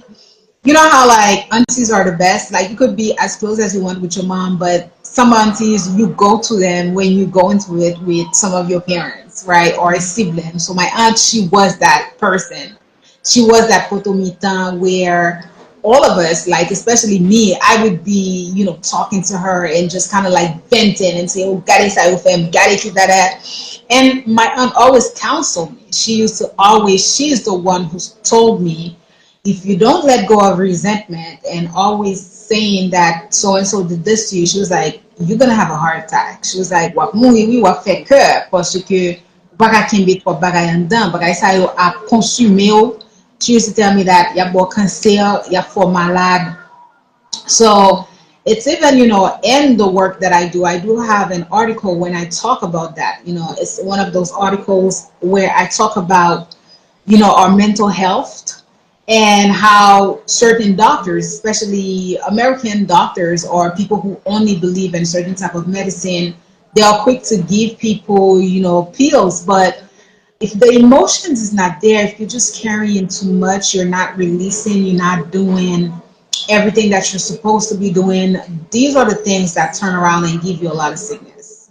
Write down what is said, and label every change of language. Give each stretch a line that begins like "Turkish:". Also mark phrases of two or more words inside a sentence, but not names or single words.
English: You know how like aunties are the best, like you could be as close as you want with your mom, but some aunties, you go to them when you go into it with some of your parents. right, or a sibling. So my aunt, she was that person. She was that potomitan where all of us, like especially me, I would be, talking to her and just kind of like venting and say, "Oh,
Haitian Creole: gare sa fem, gare ki
English: that." And my aunt always counseled me. She used to always, she's the one who told me, if you don't let go of resentment and always saying that so and so did this to you, she was like, you're gonna have a heart attack. She was like,
Haitian Creole: wap mouri oui wap fe ke parce que baka kimbe trop bagay an dan, bagay sa yo a konsume yo.
English: She used to tell me that
Haitian Creole: ya bo cancer, ya fo malade.
English: So it's even, in the work that I do have an article when I talk about that. It's one of those articles where I talk about, our mental health and how certain doctors, especially American doctors or people who only believe in certain type of medicine, they are quick to give people, pills, but if the emotions is not there, if you're just carrying too much, you're not releasing, you're not doing everything that you're supposed to be doing, these are the things that turn around and give you a lot of sickness.